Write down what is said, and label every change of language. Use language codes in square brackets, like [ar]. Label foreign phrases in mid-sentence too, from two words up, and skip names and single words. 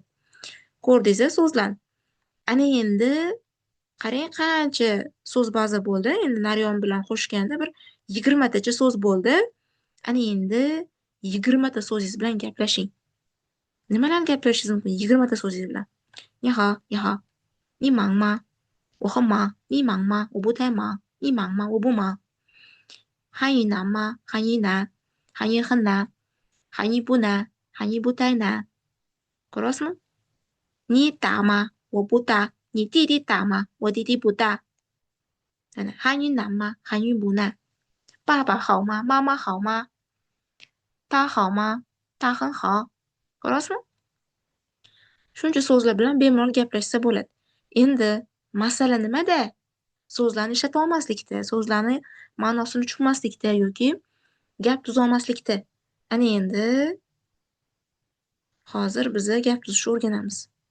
[uz] Ko'rdingiz so'zlarni. Ana endi qarang qancha so'z baza bo'ldi. Endi Naryon bilan qo'shganda bir 20 tacha so'z bo'ldi. Ana endi 20 ta so'zingiz bilan gaplashing. Nimalarni gaplashishingiz mumkin 20 ta so'zingiz bilan? [zh] 你好，你好，你忙吗？我很忙，你忙吗？我不太忙，你忙吗？我不忙。韩语难吗？韩语难，韩语很难，韩语不难，韩语不太难。Ko'rasizmi? 你大吗？我不大。你弟弟大吗？我弟弟不大。韩语难吗？韩语不难。爸爸好吗？妈妈好吗？他好吗？他很好。Ko'rasizmi? [uz] Shuncha so'zlar bilan bemalol gaplashsa bo'ladi. Endi masala nimada? So'zlarni ishlata olmaslikda, so'zlarni ma'nosini tushunmaslikda yoki gap tuzolmaslikda. Ana endi hozir biza gap tuzishni o'rganamiz.